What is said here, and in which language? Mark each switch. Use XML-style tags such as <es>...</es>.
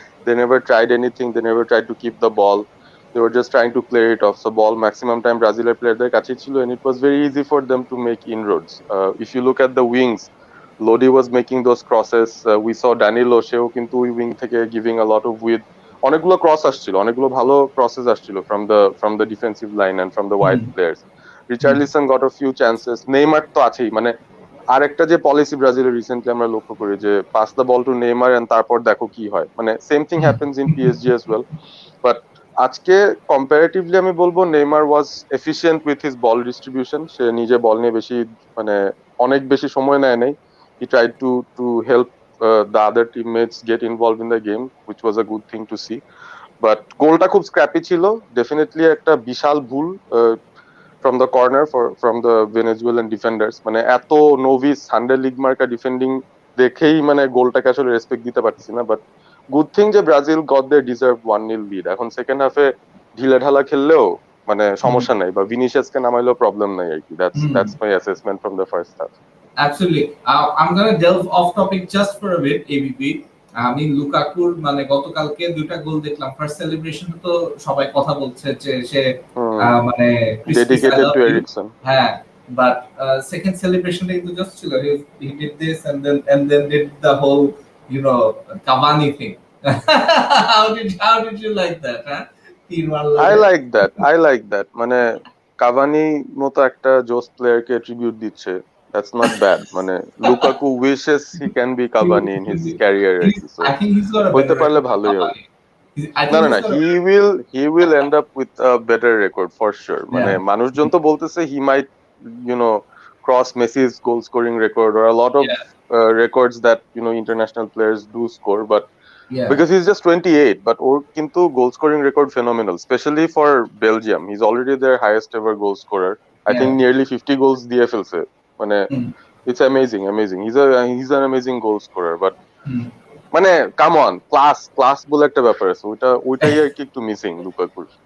<en>They never tried anything. They never tried to keep the ball. They were just trying to clear it off. So ball maximum time Brazilian playerদের</en> <bn>কাছে ছিল,</bn> <en>and it was very easy for them to make inroads. If you look at the wings, Lodi was making those crosses. We saw Danilo,</en> <bn>সেও কিন্তু ওই</bn> <en>wing থেকে giving a lot of width.</en> <bn>অনেকগুলো cross আসছিল, অনেকগুলো ভালো crosses আসছিল</bn> <en>from the defensive line and from the wide players. Richarlison got a few chances.</en> <bn>Neymar তো আছেই, মানে আরেকটা যে পলিসি ব্রাজিলের রিসেন্টলি আমরা লক্ষ্য করি যে</bn> <en>pass the ball to Neymar and</en> <bn>তারপর দেখো কি হয়, মানে</bn> <en>Same thing happens in PSG as well. But</en> <bn>আজকে কম্পারেটিভলি আমি বলবো</bn> <en>Neymar was efficient with his ball distribution,</en> <bn>সে নিজে বল নিয়ে বেশি মানে অনেক বেশি সময় নেয় নাই,</bn> <en>He tried to help the other teammates get involved in the game, which was a good thing to see.</en> <bn>But গোলটা খুব স্ক্র্যাপি ছিল, ডেফিনেটলি একটা বিশাল ভুল</bn> <en>from the corner from the Venezuelan defenders,</en> <bn>মানে এত নোভিস সানডে লিগ মার্কা defending দেখেই মানে গোলটাকে আসলে রেসপেক্ট দিতে পারতেছি না। বাট গুড থিং যে</bn> <en>Brazil got they deserve 1-0 lead.</en> <bn>এখন সেকেন্ড হাফে ঢিলে ঢালা খেললেও মানে সমস্যা নাই, বা ভিনিসিয়াসকে নামাইলেও প্রবলেম নাই আর কি।</bn> <en>That's my assessment from the first half. Absolutely. I'm going to delve off topic just for a bit, ABP.</en> <bn>আমি লুকাকুর মানে গতকালকে দুইটা গোল দেখলাম। ফার্স্ট সেলিব্রেশন তো সবাই কথা বলছে যে সে মানে</bn> <en>dedicated to Eriksen,</en> <bn>হ্যাঁ, বাট সেকেন্ড সেলিব্রেশনটা কিন্তু জাস্ট ছিল</bn> <en>he did this and then did the whole Cavani thing. how did you like that, huh? I like that</en> <bn>মানে কাভানি মতো একটা জোস প্লেয়ারকে ট্রিবিউট দিচ্ছে,</bn> <en>that's not bad.</en> <bn>মানে</bn> <en>Lukaku wishes he can be Cavani in his career. I think he's got a</en> <bn>হইতে পারলে ভালোই হবে।</bn> <en>না he will end up with a better record for sure. মানে মানুষজন তো বলতেছে he might cross Messi's goal scoring record or a lot of records that international players do score, but because he's just 28, but</en> <bn>ওর কিন্তু</bn> <en>goal scoring record phenomenal, especially for Belgium. He's already their highest ever goal scorer. I think nearly 50 goals</en> <bn>দিয়ে ফেলছে, মানে</bn> <en>it's amazing. He's an amazing goal scorer, but</en> <bn>মানে</bn> <en>come on,</en> <bn>class বলে একটা ব্যাপার আছে, ওইটাই আর কি একটু মিসিং লুকাকুর।</bn>